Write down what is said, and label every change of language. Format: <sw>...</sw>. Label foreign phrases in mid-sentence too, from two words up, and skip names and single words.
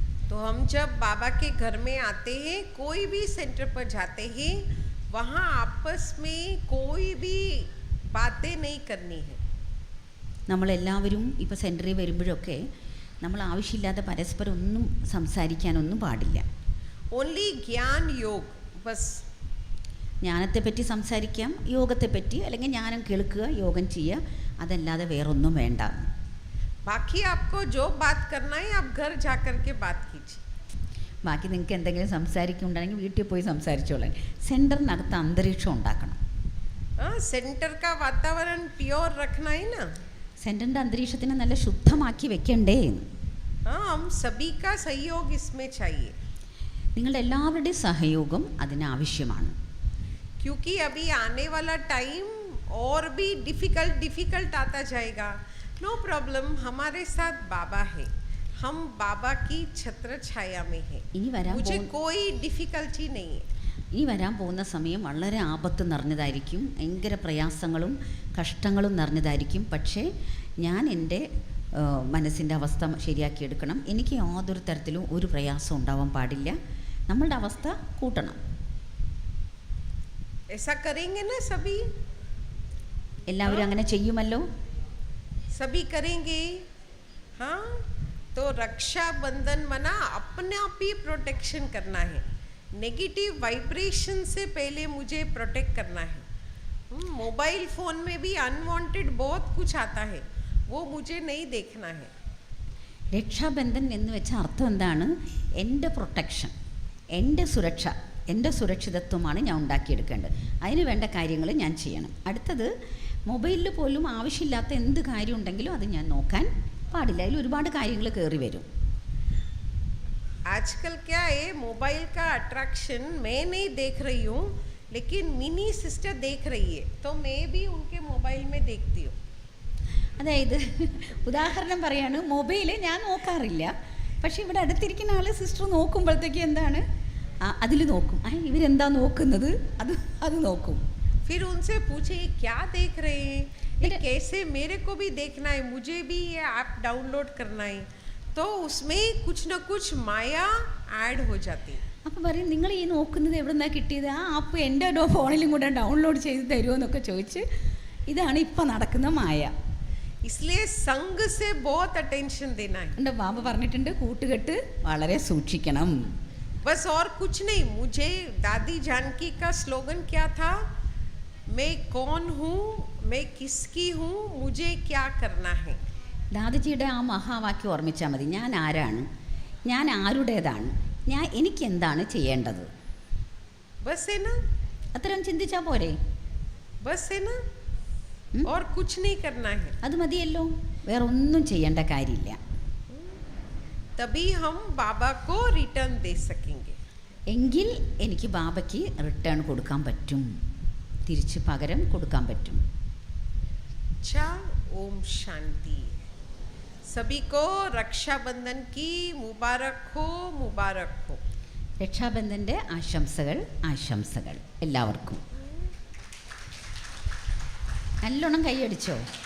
<hi>तो हम जब बाबा के घर में आते हैं, कोई भी सेंटर पर जाते हैं, वहाँ आपस में कोई भी बातें नहीं करनी है.</hi> <ml>നമ്മളെല്ലാവരും ഇപ്പോൾ സെൻറ്ററിൽ വരുമ്പോഴൊക്കെ നമ്മൾ ആവശ്യമില്ലാതെ പരസ്പരം ഒന്നും സംസാരിക്കാനൊന്നും പാടില്ല.</ml> <hi>ओनली ज्ञान योग बस.</hi> <ml>ജ്ഞാനത്തെപ്പറ്റി സംസാരിക്കാം, യോഗത്തെപ്പറ്റി, അല്ലെങ്കിൽ ജ്ഞാനം കേൾക്കുക, യോഗം ചെയ്യുക, അതല്ലാതെ വേറൊന്നും വേണ്ട.</ml> <hi>बाकी आपको जो बात करना है आप घर जा कर के बात कीजिए.</hi> <ml>ബാക്കി നിങ്ങൾക്ക് എന്തെങ്കിലും സംസാരിക്കുന്നുണ്ടെങ്കിൽ വീട്ടിൽ പോയി സംസാരിച്ചോളാം. സെൻറ്ററിനകത്ത് അന്തരീക്ഷം ഉണ്ടാക്കണം.</ml> <hi>सेंटर का वातावरण प्योर रखना है ना.</hi> <ml>സെൻറ്ററിൻ്റെ അന്തരീക്ഷത്തിനെ നല്ല ശുദ്ധമാക്കി വെക്കണ്ടേ?</ml> <hi>हम सभी का सहयोग इसमें चाहिए.</hi> <ml>നിങ്ങളുടെ എല്ലാവരുടെയും സഹയോഗം അതിനാവശ്യമാണ്.</ml> <hi>क्योंकि अभी आने वाला टाइम और भी डिफिकल्ट आता जाएगा.</hi> <en>no problem,</en> <hi>हमारे साथ बाबा है, हम बाबा की छत्र छाया में है. मुझे कोई डिफिकल्टी नहीं है.</hi> <ml>ഇനി വരാൻ പോകുന്ന സമയം വളരെ ആപത്ത് നിറഞ്ഞതായിരിക്കും, ഭയങ്കര പ്രയാസങ്ങളും കഷ്ടങ്ങളും നിറഞ്ഞതായിരിക്കും. പക്ഷേ ഞാൻ എൻ്റെ മനസ്സിൻ്റെ അവസ്ഥ ശരിയാക്കിയെടുക്കണം. എനിക്ക് യാതൊരു തരത്തിലും ഒരു പ്രയാസം ഉണ്ടാവാൻ പാടില്ല. നമ്മളുടെ അവസ്ഥ കൂട്ടണം.</ml> <hi>ऐसा करेंगे ना सभी?</hi> <ml>എല്ലാവരും അങ്ങനെ ചെയ്യുമല്ലോ?</ml> <hi>सभी करेंगे. हाँ, तो रक्षाबंधन मना अपने आप ही प्रोटेक्शन करना है.</hi> <en>negative vibration</en> <hi>से पहले मुझे प्रोटेक्ट करना है.</hi> <en>mobile phone</en> <hi>में भी अनवांटेड बहुत कुछ आता है, वो मुझे नहीं देखना है.</hi> <ml>രക്ഷാബന്ധൻ എന്ന് വെച്ച അർത്ഥം എന്താണ്? എൻ്റെ പ്രൊട്ടക്ഷൻ, എൻ്റെ സുരക്ഷ, എൻ്റെ സുരക്ഷിതത്വമാണ് ഞാൻ ഉണ്ടാക്കിയെടുക്കേണ്ടത്. അതിന് വേണ്ട കാര്യങ്ങൾ ഞാൻ ചെയ്യണം. അടുത്തത്, മൊബൈലിൽ പോലും ആവശ്യമില്ലാത്ത എന്ത് കാര്യം ഉണ്ടെങ്കിലും അത് ഞാൻ നോക്കാൻ പാടില്ല. അതിൽ ഒരുപാട് കാര്യങ്ങൾ കയറി വരും.</ml> <hi>आजकल क्या है, मोबाइल का अट्रैक्शन मैं नहीं देख रही हूँ, लेकिन मिनी सिस्टर देख रही है, तो मैं भी उनके मोबाइल में देखती हूँ.</hi> <ml>അതായത് ഉദാഹരണം പറയാണ്, മൊബൈൽ ഞാൻ നോക്കാറില്ല, പക്ഷേ ഇവിടെ അടുത്തിരിക്കുന്ന ആൾ സിസ്റ്റർ നോക്കുമ്പോഴത്തേക്ക് എന്താണ് അതിൽ നോക്കും. ഇവരെന്താ നോക്കുന്നത്, അത് നോക്കും.</ml> <hi>फिर उनसे पूछे ये क्या देख रहे हैं, ये कैसे, मेरे को भी देखना है, मुझे भी ये</hi> <en>app download</en> <hi>करना है. तो उसमें कुछ न कुछ माया ऐड हो जाती है.</hi> <ml>അപ്പോൾ പറയും, നിങ്ങൾ ഈ നോക്കുന്നത് എവിടെ നിന്നാണ് കിട്ടിയത്, ആ ആപ്പ് എൻ്റെ ഫോണിലും കൂടെ ഡൗൺലോഡ് ചെയ്ത് തരുമോ എന്നൊക്കെ ചോദിച്ച്, ഇതാണ് ഇപ്പം നടക്കുന്ന മായ.</ml> <hi>इसलिए संग से बहुत अटेंशन देना है.</hi> <ml>എൻ്റെ ബാബ പറഞ്ഞിട്ടുണ്ട്, കൂട്ടുകെട്ട് വളരെ സൂക്ഷിക്കണം.</ml> <hi>बस और कुछ नहीं. मुझे दादी जानकी का स्लोगन क्या था, मैं कौन हूँ, मैं किसकी हूँ, मुझे क्या करना है.</hi> <ml>ദാദിജിയുടെ ആ മഹാവാക്യം ഓർമ്മിച്ചാൽ മതി. ഞാൻ ആരാണ്, ഞാൻ ആരുടേതാണ്, എനിക്ക് എന്താണ് ചെയ്യേണ്ടത്.</ml> <hi>बस है ना,</hi> <ml>അത്തരം ചിന്തിച്ചാൽ പോരെ?</ml> <hi>बस है ना, और कुछ नहीं करना है.</hi> <ml>അത് മതിയല്ലോ, വേറെ ഒന്നും ചെയ്യേണ്ട കാര്യമില്ല.</ml> <hi>तभी हम बाबा को रिटर्न दे सकेंगे.</hi> <ml>എങ്കിൽ എനിക്ക് ബാബയ്ക്ക് റിട്ടേൺ കൊടുക്കാൻ പറ്റും, തിരിച്ച് പകരം കൊടുക്കാൻ പറ്റും.</ml> <hi>अच्छा, ओम शांति. सभी को रक्षाबंधन की मुबारक हो, मुबारक हो.</hi> <ml>രക്ഷാബന്ധൻ്റെ ആശംസകൾ എല്ലാവർക്കും. നല്ലോണം കൈയടിച്ചോ?</ml>